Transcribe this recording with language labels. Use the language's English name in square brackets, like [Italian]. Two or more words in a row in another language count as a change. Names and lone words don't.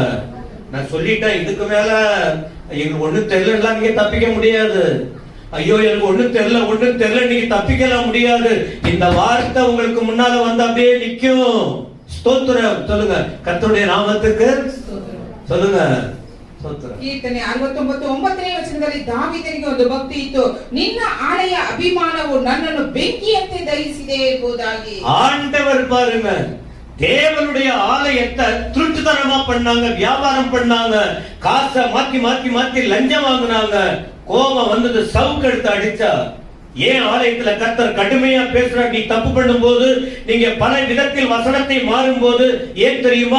[Tamil] நான் சொல்லிட்டேன், இதுக்கு மேல எங்களுக்கு ஒண்ணு தெரியல, நீங்க தப்பிக்க முடியாது. ஐயோ எனக்கு ஒண்ணு தெரியல நீங்க தப்பிக்கலாம் முடியாது. இந்த வார்த்தை உங்களுக்கு முன்னால வந்து அப்படியே நிக்கும். ஸ்தோத்திரம் சொல்லுங்க கர்த்தருடைய நாமத்துக்கு. சொல்லுங்க [Kannada] ಕೀರ್ತನೆ 69:9ನೇ ವಚನದಲ್ಲಿ ದಾವೀದನಿಗೆ ಒಂದು ಭಕ್ತಿ ಇತ್ತು. ನಿನ್ನ ಆಳೆಯ ಅಭಿಮಾನವು ನನ್ನನ್ನು ಬೆಂಕಿಯಂತೆ ದಹಿಸಿದೆ ಎಂಬುದಾಗಿ. [Tamil] ஆண்டவர் பாருங்க, தேவனுடைய ஆலயத்தை திருட்டுத்தனமா பண்ணாங்க, வியாபாரம் பண்ணாங்க, காசை மாத்தி மாத்தி மாத்தி லஞ்சம் வாங்கினாங்க. கோபம் வந்தது, சவுக்கு எடுத்து அடிச்சா. ஏன் ஆலயத்துல கர்த்தர் கடுமையா பேசுறார்? நீ தப்பு பண்ணும் போது, நீங்க பல விதத்தில் வசனத்தை மாறும் போது, ஏன் தெரியுமா?